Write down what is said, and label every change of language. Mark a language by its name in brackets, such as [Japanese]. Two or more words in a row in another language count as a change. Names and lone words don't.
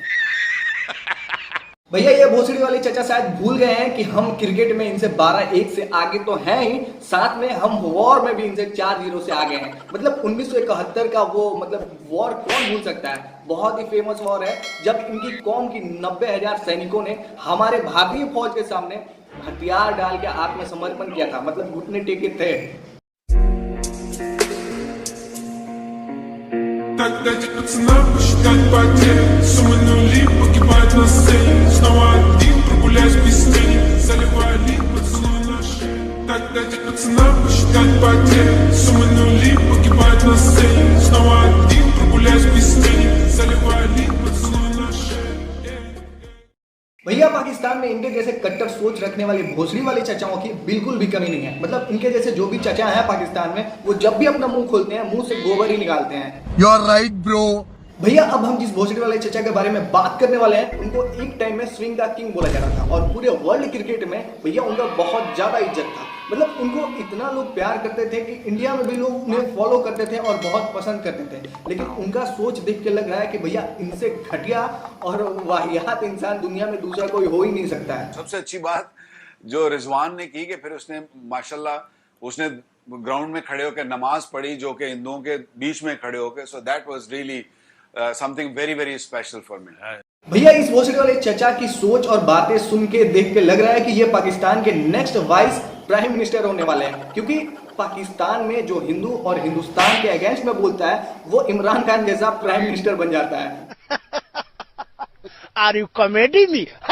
[Hindi] भैया ये भोसड़ी वाले चचा शायद भूल गए हैं कि हम क्रिकेट में इनसे 12-1 से आगे तो हैं ही, साथ में हम वॉर में भी इनसे 4-0 से आगे हैं। मतलब 1971 का वो वॉर कौन भूल सकता है, बहुत ही फेमस वॉर है जब इनकी कौम की 90,000 सैनिकों ने हमारे भारतीय फौज के सामने हथियार डाल के आत्मसमर्पण किया था, मतलब घुटने टेके थे। [Russian] Так дайте пацанам посчитать потери. Суммы нули погибают на сцене. Снова один прогуляюсь без тени. Заливаю лик, поцелуй на шее. Так дайте пацанам посчитать потери. Суммы нули погибают на сцене. Снова один прогуляюсь без тени. Заливаю лик, поцелуй на шее. [Hindi] भैया पाकिस्तान में इनके जैसे कट्टर सोच रखने वाले भोसड़ी वाले चचाओं की बिल्कुल भी कमी नहीं है। मतलब इनके जैसे जो भी चचा हैं पाकिस्तान में, वो जब भी अपना मुंह खोलते हैं मुंह से गोबर ही निकालते हैं। [English] You are right, bro. [Hindi] भैया अब हम जिस भोसड़ी वाले चचा के बारे में बात करने वाले हैं, उनको एक टाइम में स्विंग का किंग बोला जा रहा था और पूरे [English] world cricket [Hindi] में भैया उनका बहुत ज्यादा इज्जत था। मतलब उनको इतना लोग प्यार करते थे कि इंडिया में भी लोग उन्हें फॉलो करते थे और बहुत पसंद करते थे। लेकिन उनका सोच देख के लग रहा है कि भैया इनसे घटिया और वाहियात इंसान दुनिया में दूसरा कोई हो ही नहीं सकता है। सबसे अच्छी बात जो रिजवान ने की कि फिर उसने माशाल्लाह उसने ग्राउंड में खड़े होकर नमाज पढ़ी, जो कि हिंदुओं के बीच में खड़े होकर, [English] so that was really something very very special for me. [Hindi] भैया इस भोसड़ी वाले चचा की सोच और बातें सुन के देख के लग रहा है कि ये पाकिस्तान के नेक्स्ट [English] vice prime minister [Hindi] होने वाले हैं, क्योंकि पाकिस्तान में जो हिंदू और हिंदुस्तान के अगेंस्ट में बोलता है वो इमरान खान जैसा [English] prime minister [Hindi] बन जाता है। [English] are you comedy me?